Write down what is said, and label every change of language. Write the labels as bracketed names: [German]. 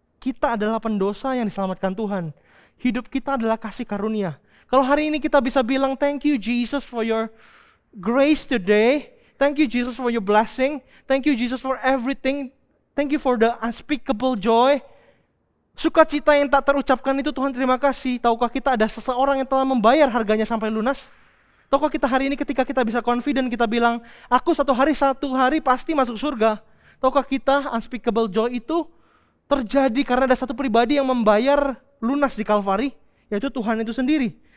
[Indonesian] Kita adalah pendosa yang diselamatkan Tuhan. Hidup kita adalah kasih karunia. Kalau hari ini kita bisa bilang, [English] thank you Jesus for your grace today. Thank you Jesus for your blessing. Thank you Jesus for everything. Thank you for the unspeakable joy. [Indonesian] Sukacita yang tak terucapkan itu, Tuhan terima kasih. Tahukah kita ada seseorang yang telah membayar harganya sampai lunas? Tahukah kita hari ini ketika kita bisa confident, kita bilang, aku satu hari pasti masuk surga. Tahukah kita unspeakable joy itu terjadi karena ada satu pribadi yang membayar lunas di Kalvari, yaitu Tuhan itu sendiri.